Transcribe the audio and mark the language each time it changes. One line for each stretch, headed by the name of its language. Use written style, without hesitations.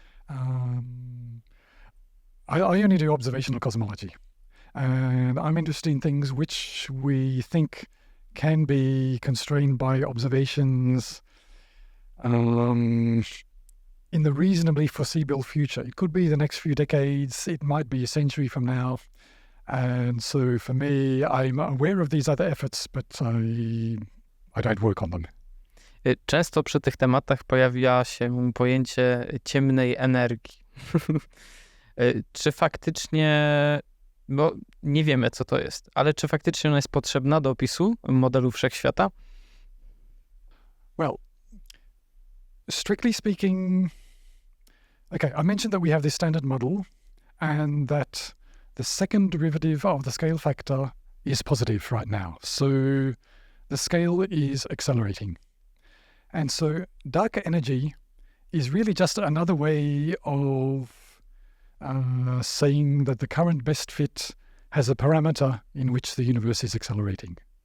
English: I only do observational cosmology, and I'm interested in things which we think can be constrained by observations in the reasonably foreseeable future. It could be the next few decades, it might be a century from now. And so for me, I'm aware of these other efforts, but I don't work on them.
Polish: Często przy tych tematach pojawia się pojęcie ciemnej energii. Czy faktycznie, bo nie wiemy co to jest, ale czy faktycznie ona jest potrzebna do opisu modelu wszechświata?
English: Well, strictly speaking, I mentioned that we have this standard model and that the second derivative of the scale factor is positive right now. So the scale is accelerating. And so dark energy is really just another way of saying that the current best fit has a parameter in which the universe is accelerating.